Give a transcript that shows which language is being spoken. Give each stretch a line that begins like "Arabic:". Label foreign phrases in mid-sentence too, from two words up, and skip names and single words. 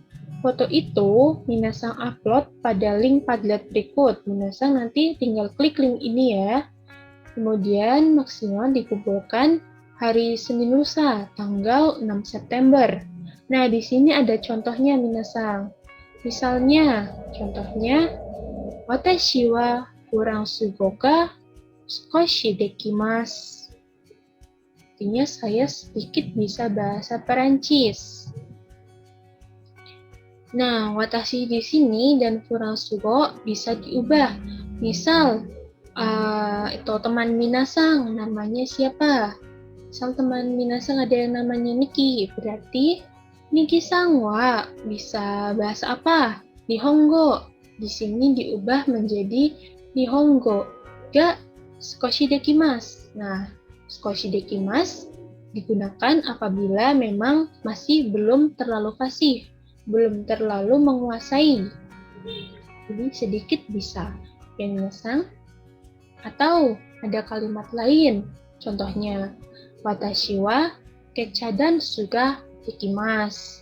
Indonesian: Foto itu minasang upload pada link Padlet berikut. Minasang nanti tinggal klik link ini ya. Kemudian maksimal dikumpulkan hari Senin lusa, tanggal 6 September. Nah, di sini ada contohnya minasang. Misalnya, contohnya,
Japanese: 私はフランス語が少しできます.
Indonesian: Artinya saya sedikit bisa bahasa Perancis. Nah, watashi di sini dan furansugo bisa diubah. Misal, itu teman minasang, namanya siapa? Misal teman minasang ada yang namanya Niki, berarti Niki-san wa bisa bahasa apa? Nihongo. Di sini diubah menjadi
Japanese: 日本語が少しできます.
Indonesian: Nah,
Japanese: 少しできます
Indonesian: digunakan apabila memang masih belum terlalu fasih, belum terlalu menguasai. Jadi sedikit bisa. Minasang. Atau ada kalimat lain, contohnya
Japanese: 私は
Indonesian: kecha dan suga dekimasu.